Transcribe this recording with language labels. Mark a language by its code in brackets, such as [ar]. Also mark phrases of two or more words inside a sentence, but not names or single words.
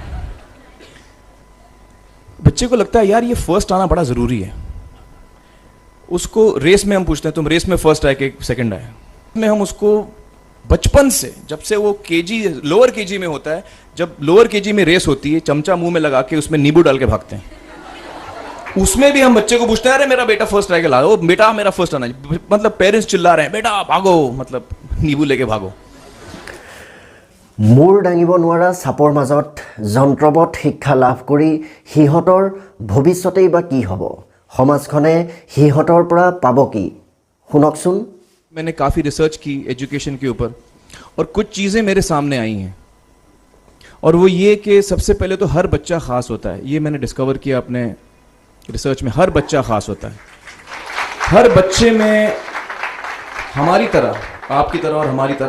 [hi] बच्चे को लगता है यार ये फर्स्ट आना बड़ा ज़रूरी है उसको रेस में हम पूछते हैं तुम रेस में फर्स्ट आए कि सेकंड आए में हम उसको बचपन से जब से वो [en] lower KG [hi] में होता है जब [en] lower KG [hi] में रेस होती है चमचा मुंह में लगा के उसमें नींबू डाल के भागते हैं उसमें भी हम बच्चे को पूछते हैं अरे मेरा बेटा फर्स्ट आएगा लाओ बेटा मेरा फर्स्ट आना मतलब पेरेंट्स चिल्ला रहे हैं बेटा भागो मतलब नींबू लेके भागो [as] মূৰ দাঙিব নোৱাৰা চাপৰ মাজত যন্ত্ৰবৎ শিক্ষা লাভ কৰি সিহঁতৰ ভৱিষ্যতেই বা কি হ'ব সমাজখনে সিহঁতৰ পৰা পাব কি শুনকচোন [hi] मैंने काफ़ी रिसर्च की एजुकेशन के ऊपर और कुछ चीज़ें मेरे सामने आई हैं और वो ये कि सबसे पहले तो हर बच्चा ख़ास होता है ये मैंने डिस्कवर किया अपने रिसर्च में हर बच्चा ख़ास होता है हर बच्चे में हमारी तरह आपकी तरह और हमारी तरह